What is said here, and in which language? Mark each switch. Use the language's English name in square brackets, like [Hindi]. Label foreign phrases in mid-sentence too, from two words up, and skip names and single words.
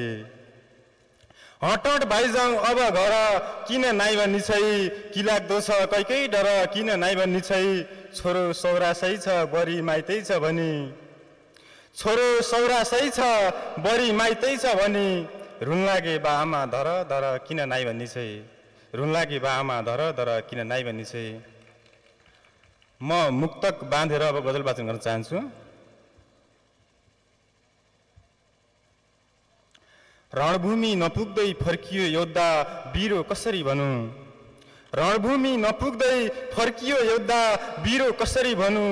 [Nepali] हटट बाइजाउँ अब घर किन नाइ भन्ने छै, कि लाग्दो छ कैकै डर किन नाइ भन्ने छै। छोरो सौरासै छ बरी माइतै छ भनी, छोरो सौरासै छ बरी माइतै छ भनी, रुन लागे बा आमा धर धर किन नाइ भन्ने छै, रुन लागे बा आमा धर धर किन नाइ भन्ने छै। म मुक्तक बाँधेर अब गजल वाचन गर्न चाहन्छु। रणभूमि नपुग्दै फर्कियो योद्धा बिरो कसरी भनौँ, रणभूमि नपुग्दै फर्कियो योद्धा बिरो कसरी भनौँ।